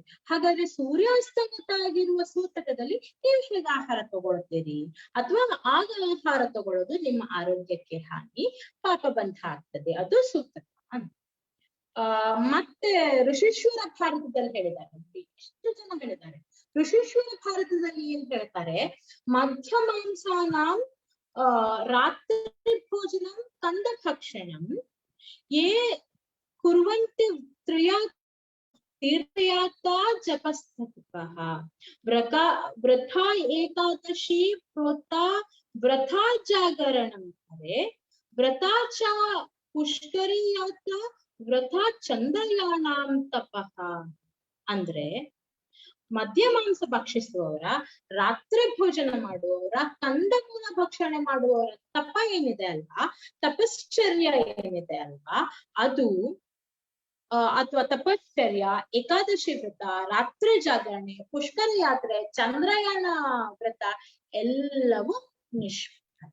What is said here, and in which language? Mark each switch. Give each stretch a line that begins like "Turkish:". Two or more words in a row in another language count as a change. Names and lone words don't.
Kannada: ಹಾಗಾದ್ರೆ ಸೂರ್ಯ ಅಸ್ತಂಗತ ಆಗಿರುವ ಸೂತಕದಲ್ಲಿ ನೀವು ಹೇಗೆ ಆಹಾರ ತಗೊಳ್ತೀರಿ, ಅಥವಾ ಆಗ ಆಹಾರ ತಗೊಳ್ಳೋದು ನಿಮ್ಮ ಆರೋಗ್ಯಕ್ಕೆ ಹಾನಿ, ಪಾಪಬಂಧ ಆಗ್ತದೆ, ಅದು ಸೂತಕ ಅಂತ. ಮತ್ತೆ ಋಷೀಶ್ವರ ಭಾರತದಲ್ಲಿ ಹೇಳಿದ್ದಾರೆ, ಎಷ್ಟು ಜನ ಹೇಳಿದ್ದಾರೆ. ಋಷೀಶ್ವರ ಭಾರತದಲ್ಲಿ ಏನ್ ಹೇಳ್ತಾರೆ,
Sanskrit: ಮಧ್ಯ ಮಾಂಸಾನಾಂ ರಾತ್ರಿ ಭೋಜನಂ ಕಂದ ಭಕ್ಷಣಂ ಯೇ ಕುರ್ವಂತಿ ತೀರ್ಥಯಾತ್ರಾ ಜಪಸ್ತುಕಃ ವೃಥಾ ಏಕಾದಶಿ ಪ್ರೋತಾ ವೃಥಾ ಜಾಗರಣಂ ಹರೆ ವೃಥಾ ಚ ಪುಷ್ಕರಿ ಯಾತ್ರಾ ವೃಥಾ ಚಂದ್ರಯಾನಾಂ ತಪಃ.
Kannada: ಅಂದ್ರೆ ಮದ್ಯ ಮಾಂಸ ಭಕ್ಷಿಸುವವರ, ರಾತ್ರಿ ಭೋಜನ ಮಾಡುವವರ, ಕಂದಮೂಲ ಭಕ್ಷಣೆ ಮಾಡುವವರ ತಪ ಏನಿದೆ ಅಲ್ವಾ, ತಪಶ್ಚರ್ಯ ಏನಿದೆ ಅಲ್ವಾ, ಅದು ಅಥವಾ ತಪಶ್ಚರ್ಯ, ಏಕಾದಶಿ ವ್ರತ, ರಾತ್ರಿ ಜಾಗರಣೆ, ಪುಷ್ಕರ ಯಾತ್ರೆ, ಚಂದ್ರಯಾನ ವ್ರತ ಎಲ್ಲವೂ ನಿಷ್ಫಲ.